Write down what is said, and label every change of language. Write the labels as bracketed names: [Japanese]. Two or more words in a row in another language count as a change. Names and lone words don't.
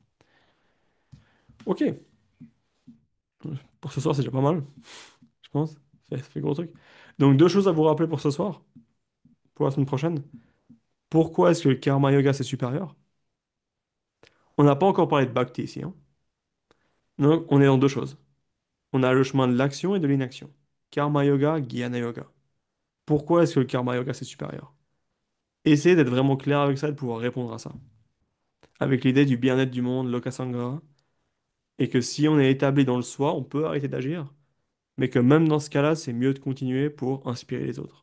[French] Ok, pour ce soir, c'est déjà pas mal, je pense. Ça fait gros truc. Donc, deux choses à vous rappeler pour ce soir, pour la semaine prochaine. Pourquoi est-ce que le karma yoga c'est supérieur? On n'a pas encore parlé de bhakti ici, hein. Donc, on est dans deux choses. On a le chemin de l'action et de l'inaction. Karma yoga, jnana yoga. Pourquoi est-ce que le karma yoga c'est supérieur? Essayez d'être vraiment clair avec ça et de pouvoir répondre à ça. Avec l'idée du bien-être du monde, lokasangra, et que si on est établi dans le soi, on peut arrêter d'agir, mais que même dans ce cas-là, c'est mieux de continuer pour inspirer les autres.